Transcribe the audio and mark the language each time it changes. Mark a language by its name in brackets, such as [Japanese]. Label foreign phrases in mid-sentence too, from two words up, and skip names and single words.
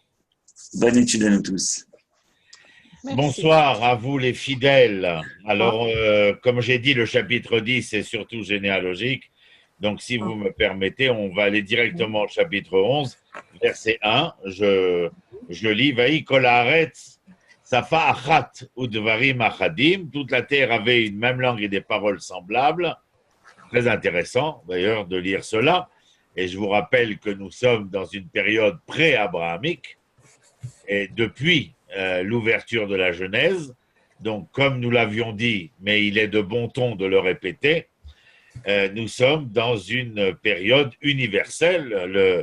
[French] Bonne étude à nous tous. Merci. Bonsoir à vous les fidèles. Alors, comme j'ai dit, le chapitre 10 est surtout généalogique. Donc, si vous me permettez, on va aller directement au chapitre 11, verset 1. Je lis, [Hebrew] ויהי כל הארץ שפה אחת ודברים אחדים. [French] Toute la terre avait une même langue et des paroles semblables. Très intéressant, d'ailleurs, de lire cela. Et je vous rappelle que nous sommes dans une période pré-abrahamique. Et depuis l'ouverture de la Genèse, donc comme nous l'avions dit, mais il est de bon ton de le répéter, nous sommes dans une période universelle.